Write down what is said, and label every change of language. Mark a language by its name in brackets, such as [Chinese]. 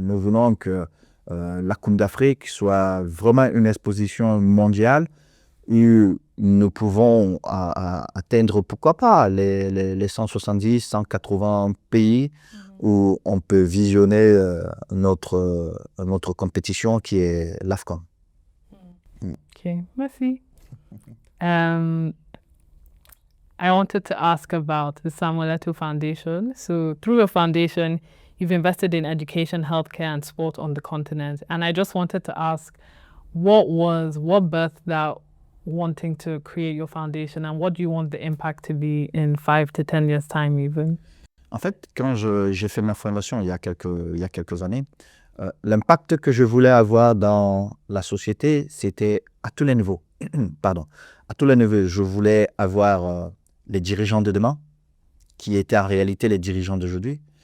[French] Nous voulons que la Coupe d'Afrique soit vraiment une exposition mondiale où nous pouvons atteindre, pourquoi pas, les 170, 180 pays où on peut visionner notre compétition qui est l'AFCON. Okay, merci. [English] I wanted to ask about the Samuel Eto'o Foundation. So through your foundation, you've invested in education, healthcare, and sport on the continent. And I just wanted to ask, what birthed that wanting to create your foundation, and what do you want the impact to be in 5 to 10 years' time even? [French] En fait, quand j'ai fait ma formation il y a quelques années, l'impact que je voulais avoir dans la société, c'était à tous les niveaux. Pardon. À tous les niveaux, je voulais avoir les dirigeants de demain, qui étaient en réalité les dirigeants d'aujourd'hui.